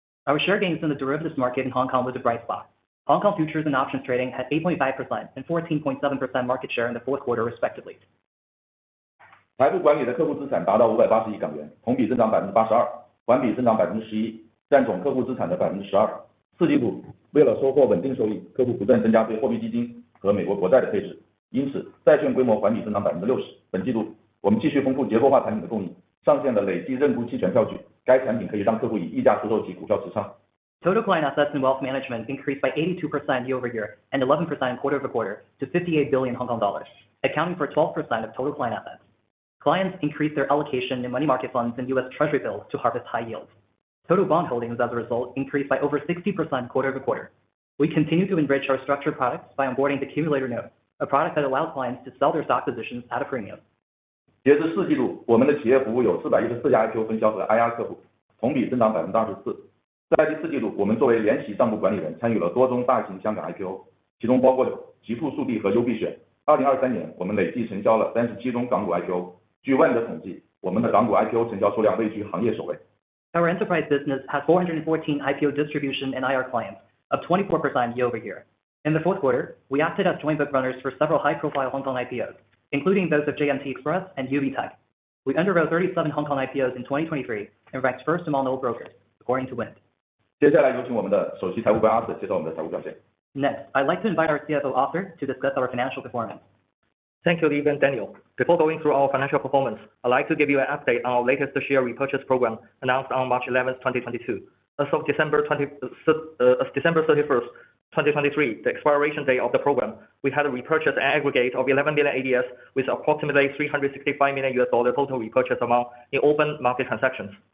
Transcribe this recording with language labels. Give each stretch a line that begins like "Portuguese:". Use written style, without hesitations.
English: Our share gains in the derivatives market in Hong Kong was a bright spot. Hong Kong futures and options trading had 8.5% and 14.7% market share in the fourth quarter respectively.
Chinese: 财富管理的客户资产达到580亿港元，同比增长 82%， 环比增长 11%， 占总客户资产的 12%。 4季度，为了收获稳定收益，客户不断增加对货币基金和美国国债的配置，因此债券规模环比增长 60%。本季度，我们继续丰富结构化产品的供应，上线了累计认沽期权票据，该产品可以让客户以溢价出售其股票持仓。
English: Total client assets in wealth management increased by 82% year over year and 11% quarter over quarter to 58 billion Hong Kong dollars, accounting for 12% of total client assets. Clients increased their allocation in money market funds and U.S. Treasury bills to harvest high yields. Total bond holdings as a result increased by over 60% quarter over quarter. We continue to enrich our structured products by onboarding the accumulator note, a product that allows clients to sell their stock positions at a premium.
Chinese: 截至4季度，我们的企业服务有414家 IPO 分销和 IR 客户，同比增长 24%。在第4季度，我们作为联席账簿管理人，参与了多宗大型香港 IPO， 其中包括极富速递和优必选。 2023年，我们累计成交了37宗港股 IPO。据万德统计，我们的港股 IPO 成交数量位居行业首位。
English: Our enterprise business had 414 IPO distribution and IR clients, up 24% year over year. In the fourth quarter, we acted as joint book runners for several high-profile Hong Kong IPOs, including those of JMT Express and UBTech. We underwrote 37 Hong Kong IPOs in 2023 and ranked first among all brokers, according to Wind.
Chinese: 接下来有请我们的首席财务官 Arthur 介绍我们的财务表现。
English: Next, I'd like to invite our CFO Arthur to discuss our financial performance. Thank you, Lee and Daniel. Before going through our financial performance, I'd like to give you an update on our latest share repurchase program announced on March 11, 2022. As of December 31st, 2023, the expiration date of the program, we had repurchased an aggregate of 11 million ADS with approximately $365 million total repurchase amount in open market transactions.